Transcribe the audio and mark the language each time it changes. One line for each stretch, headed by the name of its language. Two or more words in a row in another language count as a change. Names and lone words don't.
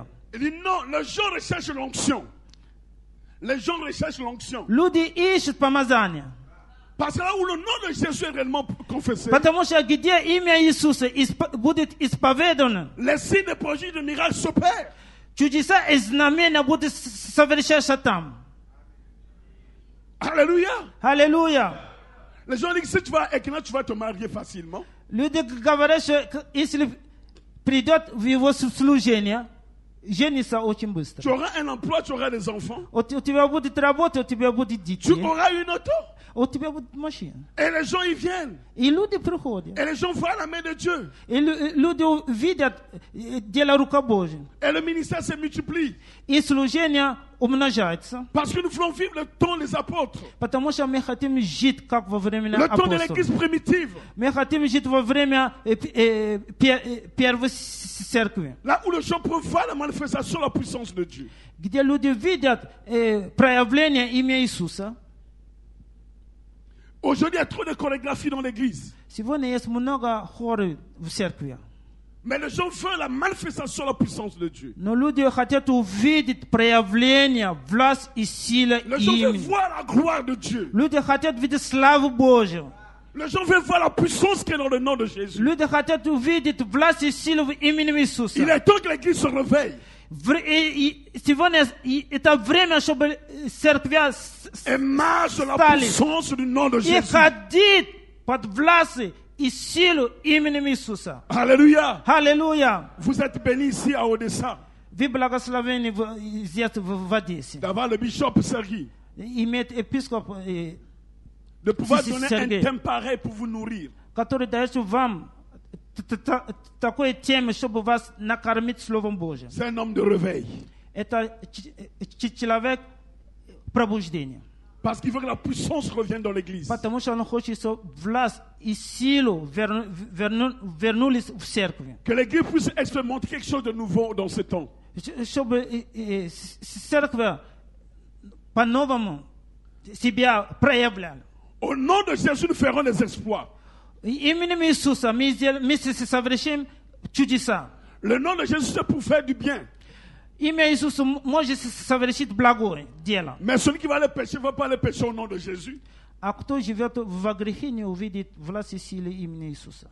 French: Il dit non, les gens recherchent l'onction. Les gens recherchent l'onction.
Russian: Люди ищут помазание.
French: Parce que là où le nom de Jésus est réellement confessé,
Russian: Потому что где имя Иисуса будет исповедано,
French: les signes de prodiges de miracles s'opèrent.
Russian: чудеса и знамения будут совершаться там.
French: Alléluia.
Russian: Аллилуйя.
French: Les gens disent que si tu vas à Ekna, tu vas te marier facilement.
Russian: Люди говорят, что если придет в его служение, женится очень быстро.
French: Tu auras un emploi, tu auras des enfants.
Russian: У тебя будет работа, у тебя будет дети.
French: Tu auras une auto.
Russian: У тебя будет машина.
French: Et les gens y viennent.
Russian: И люди приходят.
French: Et les gens voient la main de Dieu.
Russian: И люди видят дело рука Божья.
French: Et le ministère se multiplie.
Russian: И служение умножается.
French: Parce que nous voulons vivre le temps des apôtres.
Russian: Потому что мы хотим жить, как во время
French: Le temps de
Russian: апостолов.
French: l'église primitive.
Russian: Мы хотим жить во время первой церкви.
French: Là où les gens peuvent voir la manifestation de la puissance de Dieu.
Russian: Где люди видят проявление имя Иисуса.
French: Aujourd'hui, il y a trop de chorégraphie dans l'église.
Russian: Сегодня есть много хоры в церкви.
French: Mais les gens veulent la manifestation de la puissance de Dieu.
Russian: Но люди хотят увидеть проявление, власть и сила
French: Les gens veulent
Russian: имени.
French: voir la gloire de Dieu.
Russian: Люди хотят видеть славу Божью.
French: Les gens veulent voir la puissance qui est dans le nom de Jésus.
Russian: Люди хотят увидеть власть и силу в имени Иисуса.
French: Il est temps que l'église se réveille.
Russian: Сегодня это время, чтобы церкви
French: Et marche dans la
Russian: стали
French: puissance du nom de
Russian: и
French: Jésus.
Russian: ходить под властью и силу именем Иисуса.
French: Alléluia.
Russian: Аллилуйя!
French: Vous êtes bénis ici à Odessa.
Russian: Вы благословены здесь в Одессе.
French: D'avoir le bishop Sergi.
Russian: Иметь епископ,
French: De pouvoir Si, donner
Russian: Sergei.
French: un thème pareil pour vous nourrir.
Russian: который дает вам такой темы, чтобы вас накормить Словом Божьим.
French: C'est un homme de réveil.
Russian: Это человек пробуждения.
French: Parce qu'il veut que la puissance revienne dans l'église.
Russian: Потому что он хочет, чтобы власть и силу вернулись в церкви.
French: Que l'église puisse expérimenter quelque chose de nouveau dans ce temps.
Russian: Чтобы церковь по-новому себя проявляла.
French: Au nom de Jésus, nous ferons des exploits.
Russian: Именем Иисуса мы совершим чудеса.
French: Le nom de Jésus, c'est pour faire du bien.
Russian: Имя Иисуса может совершить благое дело.
French: Mais celui qui va aller pécher ne va pas aller pécher au nom de Jésus.
Russian: А кто живет во грехе, не увидит власть и силы имени Иисуса.